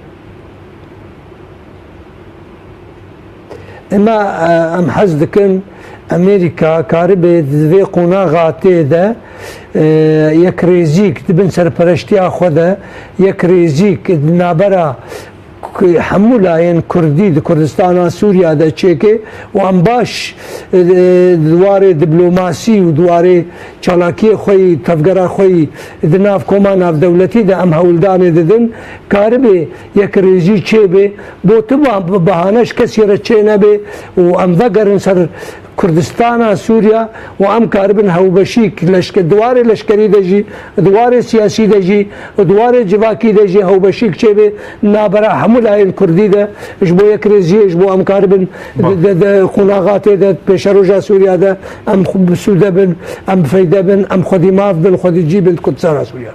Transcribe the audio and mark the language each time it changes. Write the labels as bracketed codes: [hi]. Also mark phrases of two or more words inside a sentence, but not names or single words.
[ku] ئێمە ئەم حەز دکن ئەمریکا کاربێت دوێ قۆناغا تێدا یەک رێزیک دبن سەرپەرشتیا خۆدا یەک رێزیک نابەرە هەموو لایەن کوردی di Kurdistana Sûriyada çêke û em baş dwarê diplomasî û dwarê çalakiyê xwe yî tevgera xwe yî di nav koma navdewletî de em hewldanê didin karibê yek rêjî çêbê bo tu behaneş kesî re çê nebe û em vegerin ser کوردستانە سووریا و ئەم کاربن هەوبەشی دوارێ لەشکری دەژی دوارێ سیاسی دەژی دوارێ جیواکی دەژی هەوبەشی کچێبێ نابەرا هەموو لایەن کوردیدە ش بۆ یەک ڕێزیەش بۆ ئەم کاربن قوناغاتێدە پێشە ڕۆژا سووریادا ئەم سوودە بن ئەم فەیدە بن ئەم خودی ماف بن خودی جی بن کوردستانە سووریا